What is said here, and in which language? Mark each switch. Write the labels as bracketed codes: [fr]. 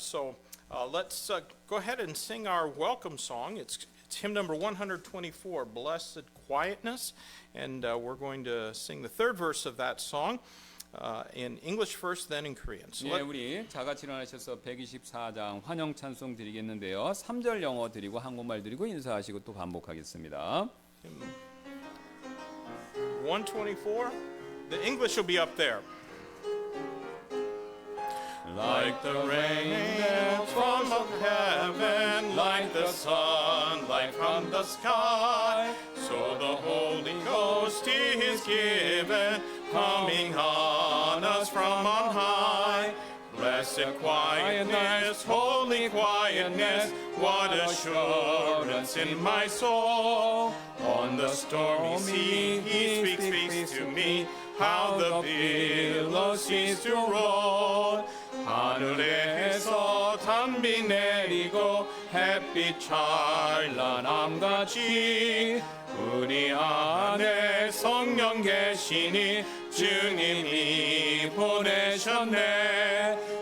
[en] So let's go ahead and sing our welcome song. It's hymn number 124, Blessed Quietness, and we're going to sing the third verse of that song. In English first, then in Korean. So [ko] 예, 우리 다 같이 일어나셔서 124장 환영 찬송 드리겠는데요. 3절 영어 드리고 한국말 드리고 인사하시고 또 반복하겠습니다. [en] 124, the English will be up there. Like the rain from heaven, like the sunlight from the sky. So the Holy Ghost is given, coming on us from on high. Blessed quietness, holy quietness, what assurance in my soul. On the stormy sea he speaks to me, how the billows cease to roll. [ko] 하늘에서 담비 내리고 햇빛 찬란함같이 우리 안에 성령 계시니 주님이 보내셨네.